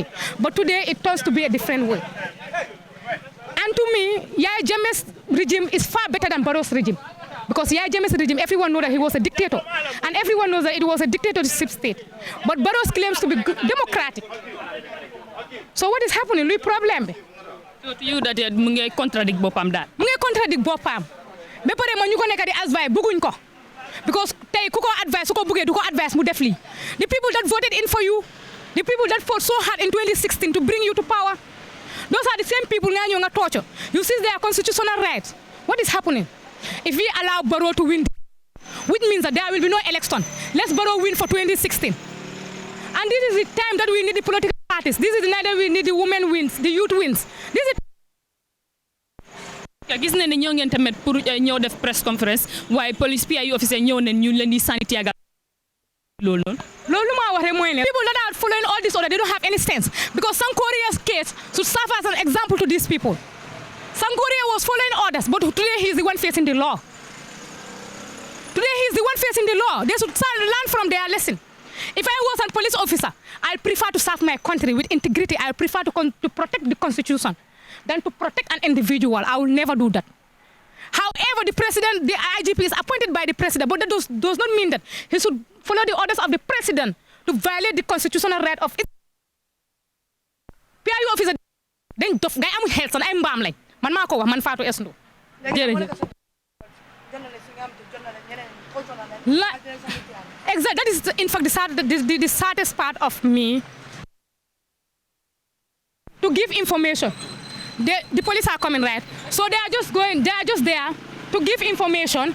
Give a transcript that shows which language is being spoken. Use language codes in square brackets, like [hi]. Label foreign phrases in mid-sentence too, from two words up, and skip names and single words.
[en] But today it turns to be a different way. And to me, Yaya Jammeh's regime is far better than Barrow's regime. Because Yaya Jammeh's regime, everyone knows that he was a dictator. And everyone knows that it was a dictatorship state. But Barrow's claims to be democratic. So what is happening? Lui problem. So to you that [wo] mu ngi contradict bopam daal. Mu ngi contradict bopam. Ba pare ma ñu ko nekk di advice bëgguñ ko. Because tey ku ko advice su ko bëggee du ko advice mu def lii. [en] The people that voted in for you, the people that fought so hard in 2016 to bring you to power, those are the same people [wo] nga ñëw nga [en] torture. You see their constitutional rights. What is happening? If we allow Barrow to win, which means that there will be no election, let's Barrow win for 2016. And this is the time that we need the political parties. This is the night that we need the women wins, the youth wins. This is [wo] gis nañ ne ñëw ngeen tamit pour ñëw def [en] press conference [wo] waaye police [en] PIU officer [wo] ñëw nañ ñu leen di sànni Teargas loolu noonu. loolu ma wax rek mooy ne [en] people that are following all this order they don't have any sense because Sankoria's case should serve as an example to these people. Sankoria was following orders but today he is the one facing the law. Today he is the one facing the law. They should learn from their lesson. If I was a police officer, I prefer to serve my country with integrity. I prefer to protect the constitution than to protect an individual. I will never do that. However, the president, the IGP is appointed by the president, but that does not mean that he should follow the orders of the president to violate the constitutional right of its PIU officer. Then dof guy am health and I'm bam like man mako wax man Fatou S Ndour. Exactly. That is in fact the saddest part of me. To give information. The police are coming, right? So they are just there to give information.